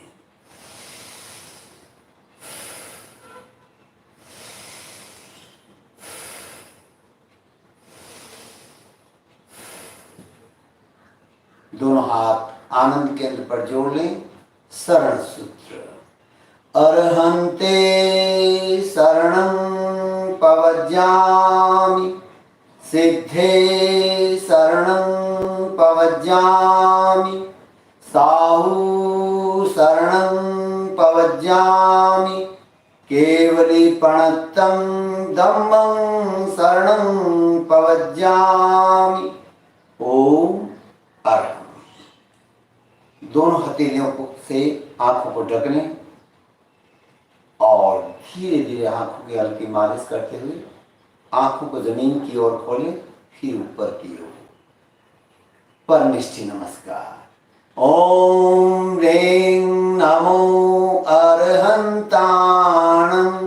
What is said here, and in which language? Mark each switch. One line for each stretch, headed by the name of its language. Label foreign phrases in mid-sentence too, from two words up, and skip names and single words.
Hindi: दोनों हाथ आनंद केंद्र पर जोड़ लें। शरण सूत्र।
Prakrit languages: अर्हन्ते शरणं पवज्जामि, सिद्धे शरणं पवज्जामि, साहु शरणं पवज्जामि, केवलीपणत्तं धम्मं शरणं पवज्जामि। ओम अरहम।
Hindi: दोनों हथेलियों से आंखों को ढक लें और धीरे धीरे आंखों की हल्की मालिश करते हुए आंखों को जमीन की ओर खोलें, फिर ऊपर की ओर। परमिष्टि नमस्कार।
Prakrit languages: ओम ह्रीं नमो अरहंताणं।